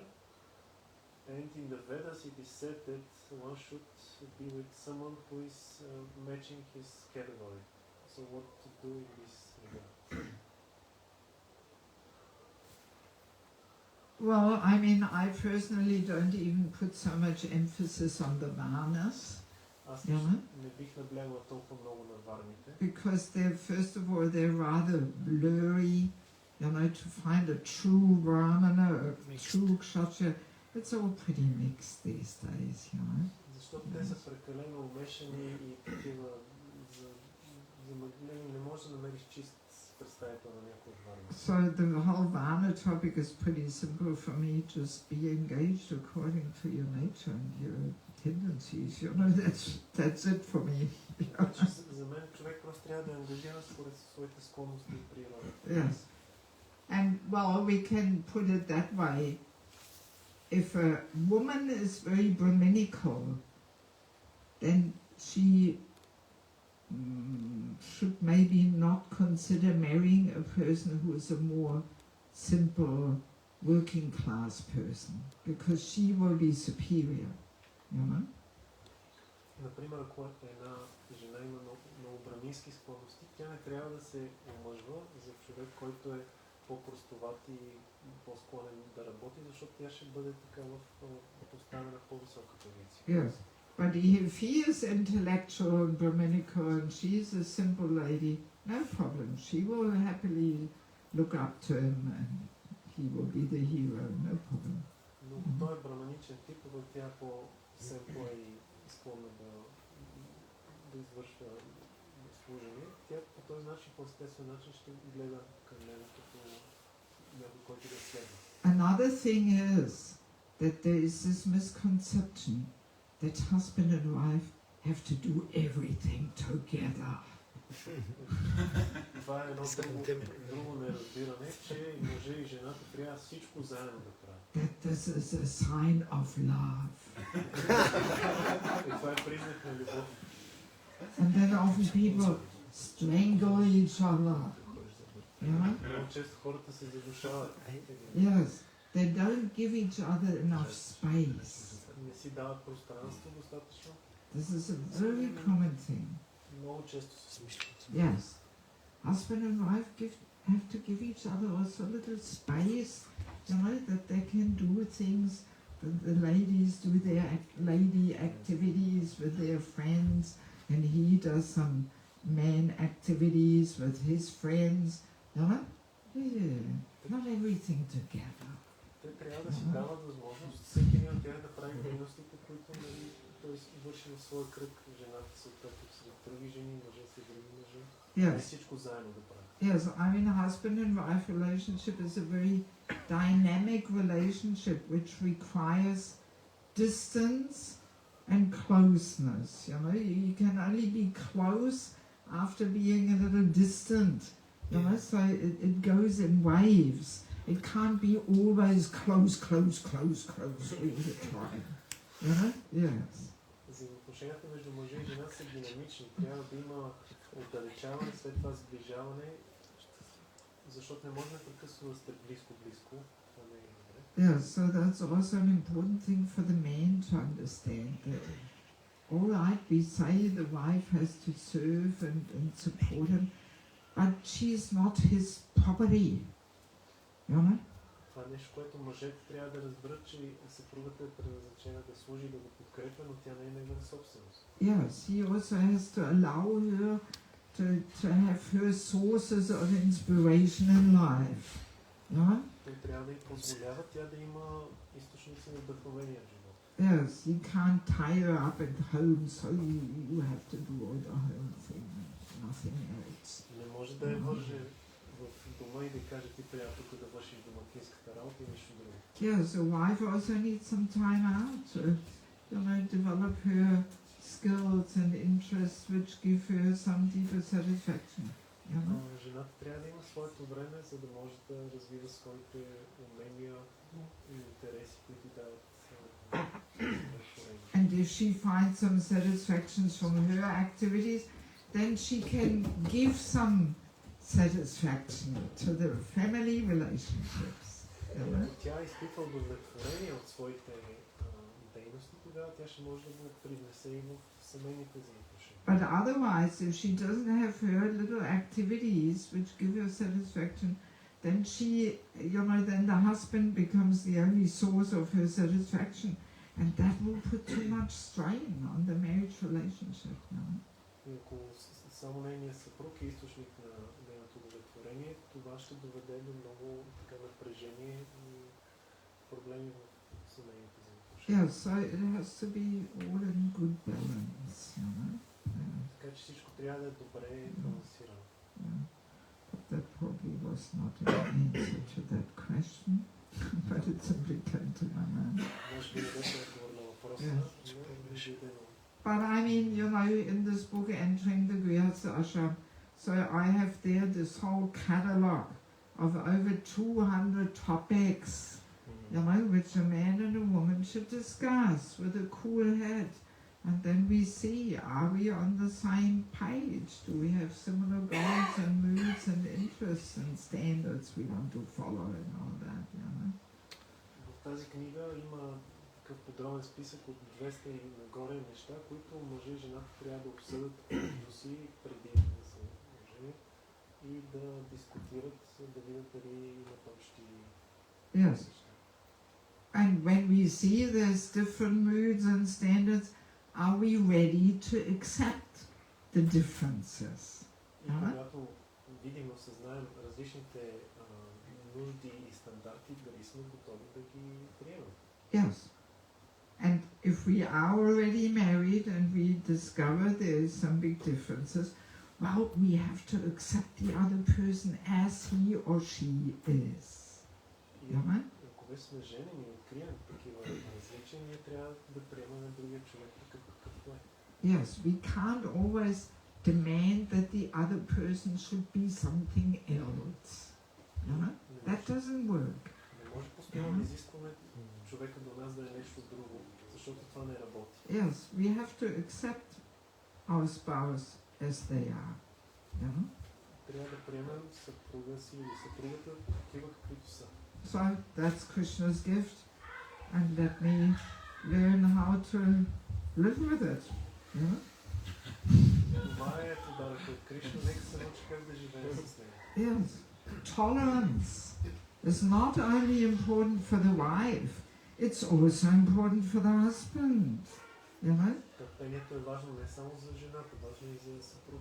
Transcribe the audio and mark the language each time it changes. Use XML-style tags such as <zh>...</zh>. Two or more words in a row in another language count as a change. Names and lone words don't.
<en>And in the Vedas it is said that one should be with someone who is matching his category. So what to do in this regard? Well, I mean, I personally don't even put so much emphasis on the varnas.</en> <bg>Аз</bg> <en>Yeah.</en> <bg>не бих наблягал толкова много на варните,</bg> <en>Because they're, first of all, they're rather blurry. To find a true brahmana, a true kshatriya, it's all pretty mixed these days,</en> <bg>защото те са прекалено умешани и такива замъглени, не можеш да намериш чист представител на някой от варна.</bg> <en>So the whole varna topic is pretty simple for me. Just be engaged according to your nature and your tendencies. That's it for me.</en> <bg>За мен човек просто трябва да е ангажиран според своите склонности и природа.</bg> <en>Yes. And, well, we can put it that way. If a woman is very Brahminical, then she should maybe not consider marrying a person who is a more simple working class person, because she will be superior,</en> <bg>Например, ако една жена има много брамински склонности, тя не трябва да се омъжва за човек, който е по-простоват и по-склонен да работи, защото тя ще бъде така поставена по-висока позиция.</bg> <en>Yes. But if he is intellectual and Brahminical and she's a simple lady, no problem. She will happily look up to him and he will be the hero, no problem.</en> <bg>Но той е браманичен тип, но тя е по-семпла и склонна да извършва служение. Тя по този начин, по естествен начин ще гледа към него като някой, който да следва.</bg> <en>Another thing is that there is this misconception that husband and wife have to do everything together.</en> <bg>Това е едно друго неразбиране, че мъжа и жената трябва всичко заедно да правят.</bg> <en>That this is a sign of love.</en> <bg>И това е признак на любов.</bg> <en>And then often people strangle each other.</en> <bg>Много често хората се задушават.</bg> <en>Yes, they don't give each other enough space.</en> <bg>Не си дават пространство достатъчно.</bg> <en>This is a very common thing.</en> <bg>Много често се смисля.</bg> <en>Yes, husband and wife have to give each other also a little space, that they can do things. The ladies do their lady activities with their friends, and he does some man activities with his friends. Yeah, not everything together.</en> <bg>Те трябва да си дават възможност всеки един от тях да прави дейностите, които той върши в своя кръг. Жената съответно сред други жени, мъжа сред други мъже.</bg> <en>Yes.</en> <bg>Всичко заедно да прави.</bg> <en>Yes, I mean, a husband and wife relationship is a very dynamic relationship which requires distance and closeness. You can only be close after being a little distant. So it goes in waves. It can't be always close all the time. Yes.</en> <bg>Взаимоотношенията между мъжа и жена са динамични. Трябва да има отдалечаване, след това сближаване, защото не може непрекъснато да сте близко. Това не е добре.</bg> <en>Yeah, so that's also an important thing for the man to understand that, all right, we say the wife has to serve and support him, but she's not his property. You know?</en> <bg>Това е нещо, което мъжете трябва да разберат, че съпругата е предназначена да служи и да го подкрепя, но тя не е негова собственост.</bg> <en>Yes, he also has to allow her to have her sources of inspiration in life. Yeah?</en> <bg>Той трябва да й позволява тя да има източници на вдъхновение в живота.</bg> <en>Yes, he can't tie her up at home, so you have to do all the home thing, nothing else.</en> <bg>Не може да я върже в дома и да каже ти трябва тук да вършиш домакинската работа и нищо друго.</bg> <en>Yes, the wife also needs some time out to, develop her skills and interests which give her some deeper satisfaction. You know?</en> <bg>Жената трябва да има своето време, за да може да развива своите умения и интереси, които дават удовлетворение.</bg> <en>And if she finds some satisfactions from her activities, then she can give some satisfaction to the family relationships.</en> <bg>Ако тя изпитва удовлетворение от своите дейности, тогава тя ще може да го привнесе и в семейните взаимоотношения.</bg> <en>But otherwise, if she doesn't have her little activities which give her satisfaction, then then the husband becomes the only source of her satisfaction, and that will put too much strain on the marriage relationship.</en> <bg>И ако само нейният съпруг е източник на нейното удовлетворение, това ще доведе до много напрежение и проблеми в семейните взаимоотношения.</bg> <en>Yes, so it has to be all in good balance.</en> <bg>Така че всичко трябва да е добре балансирано.</bg> <en>That probably was not an answer to that question, but it simply came to my mind.</en> <bg>Може би не беше отговор на въпроса, но жизнено.</bg> <en>But I mean, in this book, Entering the Grihastha Ashram, so I have there this whole catalogue of over 200 topics, which a man and a woman should discuss with a cool head. And then we see, are we on the same page? Do we have similar goals and moods and interests and standards we want to follow and all that,</en> <bg>В тази книга има такъв подробен списък от 200 и нагоре неща, които мъжа и жената трябва да обсъдят до си преди да се оженят и да дискутират, да видят дали имат общи</bg> <en>Yes. And when we see there's different moods and standards, are we ready to accept the differences?</en> <bg>И когато видим, осъзнаем различните нужди и стандарти, дали сме готови да ги приемем.</bg> <en>Yes. And if we are already married and we discover there is some big differences, well, we have to accept the other person as he or she is.</en> <bg>Ако вече сме женени и открием такива различия, ние трябва да приемаме другия човек такъв какъвто е.</bg> <en>Yes, we can't always demand that the other person should be something else. That doesn't work.</en> <bg>Не може постоянно да изискваме човека до нас да е нещо друго, защото това не работи.</bg> <en>Yes, we have to accept our spouse as they are.</en> <bg>Трябва да приемем съпруга си или съпругата такива каквито са.</bg> <en>So that's Krishna's gift, and let me learn how to live with it.</en> <bg>Това е подарък от Кришна, нека се научи как да живее с него.</bg> <en>Yes, tolerance is not only important for the wife, it's also important for the husband.</en> <bg>Търпението е важно не само за жената, важно и за съпруга.</bg>